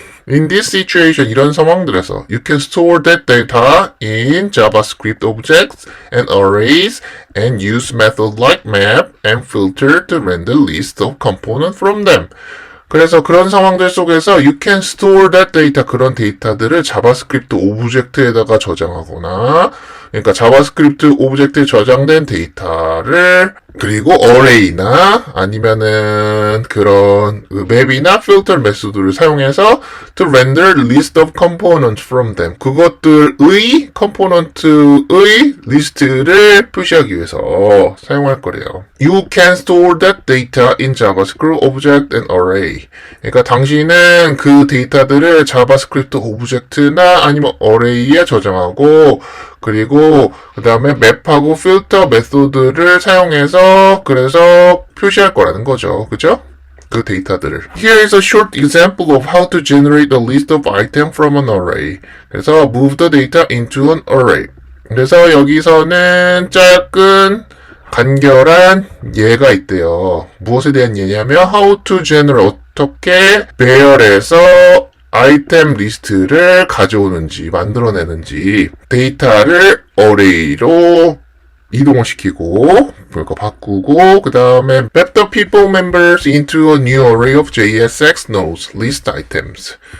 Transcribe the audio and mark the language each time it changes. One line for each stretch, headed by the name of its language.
English: In this situation,
Korean: 이런 상황들에서
English: you can store that data in JavaScript objects and arrays and use methods like map and filter to render list of components from them.
Korean: 그래서 그런 상황들 속에서
English: you can store that data,
Korean: 그런 데이터들을 자바스크립트 오브젝트에다가 저장하거나, 그러니까 자바스크립트 오브젝트에 저장된 데이터를 그리고 array나 아니면은 그런 맵이나 filter 메소드를 사용해서
English: to render list of components from them.
Korean: 그것들의 컴포넌트의 리스트를 표시하기 위해서 사용할 거래요.
English: You can store that data in JavaScript object and array.
Korean: 그러니까 당신은 그 데이터들을 자바스크립트 오브젝트나 아니면 array에 저장하고 그리고 그 다음에 맵하고 필터 메소드를 사용해서 그래서 표시할 거라는 거죠. 그죠? 그 데이터들을.
English: Here is a short example of how to generate a list of items from an array. 그래서 move the data into an array.
Korean: 그래서 여기서는 짧은 간결한 예가 있대요. 무엇에 대한 예냐면
English: how to generate
Korean: 어떻게 배열해서 아이템 리스트를 가져오는지 만들어내는지 데이터를 array로 이동을 시키고 그거 바꾸고 그 다음에
English: map the people members into a new array of JSX nodes list items.